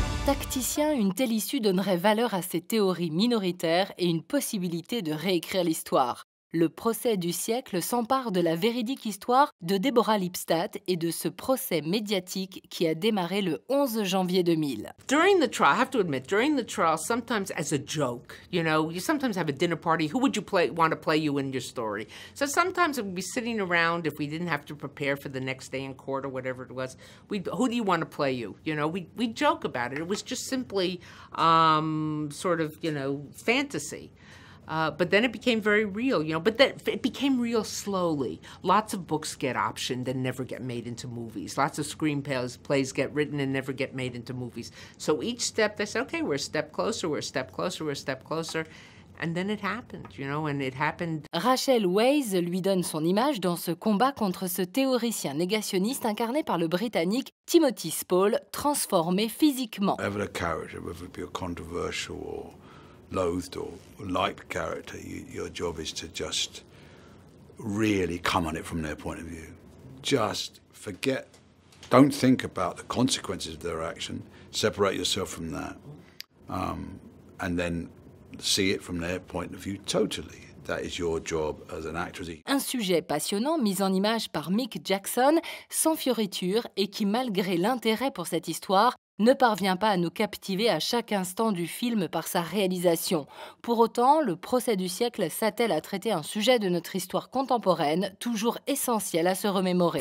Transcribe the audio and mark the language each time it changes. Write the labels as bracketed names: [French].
[French] Tacticien, une telle issue donnerait valeur à ses théories minoritaires et une possibilité de réécrire l'histoire. Le procès du siècle s'empare de la véridique histoire de Deborah Lipstadt et de ce procès médiatique qui a démarré le 11 janvier 2000. [English] During the trial, I have to admit, during the trial, sometimes as a joke, you know, you sometimes have a dinner party. Who would you want to play you in your story? So sometimes we'd be sitting around if we didn't have to prepare for the next day in court or whatever it was. Who do you want to play you? You know, we'd joke about it. It was just simply sort of, you know, fantasy. But then it became very real, you know, but it became real slowly. Lots of books get optioned and never get made into movies. Lots of screenplays get written and never get made into movies. So each step, they say, okay, we're a step closer, we're a step closer, we're a step closer. And then it happened, you know, and it happened. [French] Rachel Weisz lui donne son image dans ce combat contre ce théoricien négationniste incarné par le Britannique Timothy Spall, transformé physiquement. [English] Whatever the character, whether it be a controversial or loathed or liked character, your job is to just really come on it from their point of view. Just forget, don't think about the consequences of their action, separate yourself from that, and then see it from their point of view totally. That is your job as an actress. [French] Un sujet passionnant mis en image par Mick Jackson, sans fioriture et qui, malgré l'intérêt pour cette histoire, ne parvient pas à nous captiver à chaque instant du film par sa réalisation. Pour autant, le procès du siècle s'attelle à traiter un sujet de notre histoire contemporaine, toujours essentiel à se remémorer.